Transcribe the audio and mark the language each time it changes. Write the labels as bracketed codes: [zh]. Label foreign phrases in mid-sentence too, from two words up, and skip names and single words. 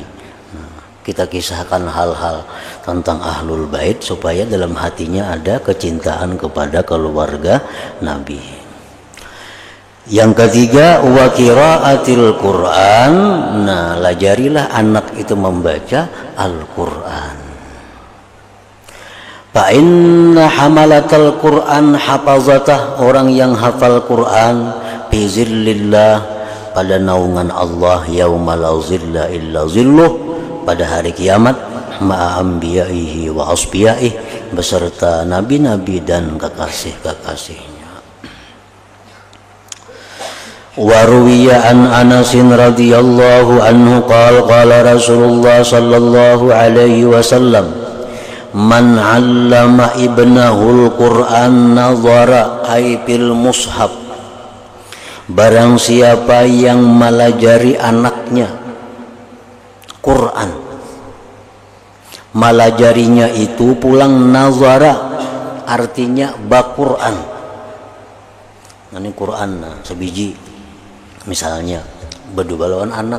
[id] Nah, kita kisahkan hal-hal tentang Ahlul Bait supaya dalam hatinya ada kecintaan kepada keluarga Nabi. Yang ketiga, [ar] وقراءة القرآن. [bjn] Nah, lajarilah anak itu membaca Al-Quran. [ar] فإن حملة القرآن حفظته, [id] orang yang hafal Quran [ar] في ظل الله, [id] pada naungan Allah, [ar] يوم لا ظل إلا ظله, [id] pada hari kiamat, [ar] مع أنبيائه وأصفيائه, [id] beserta nabi-nabi dan kekasih-kekasihnya. [ar] وروي عن أنس رضي الله عنه قال رسول الله صلى الله عليه وسلم من علم ابنه القرآن نظر أي في المصحف, [bjn] barang siapa yang melajari anaknya Quran, melajarinya itu pulang nazara, artinya Quran. Ini Quran sebiji, misalnya berdua lawan anak.